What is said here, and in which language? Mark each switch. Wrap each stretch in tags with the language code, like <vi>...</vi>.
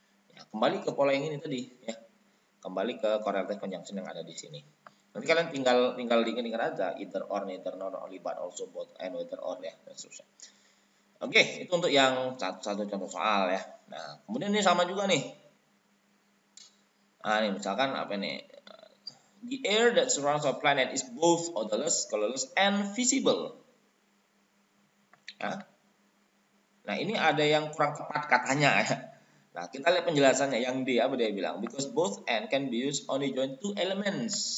<id>Ya, kembali ke pola yang ini tadi ya. Kembali ke korelatif conjunction yang ada di sini. Nanti kalian tinggal diingat aja either or, neither, not only but also, both and, whether or ya, dan seterusnya. Oke, itu untuk yang satu contoh soal ya. Nah, kemudian ini sama juga nih. Nah, ini misalkan apa nih?</id> <en>The air that surrounds our planet is both odorless, colorless, and visible.</en> <id>Nah, ini ada yang kurang tepat katanya ya. Nah, kita lihat penjelasannya. Yang D apa dia bilang?</id> <en>Because both and can be used only join two elements.</en>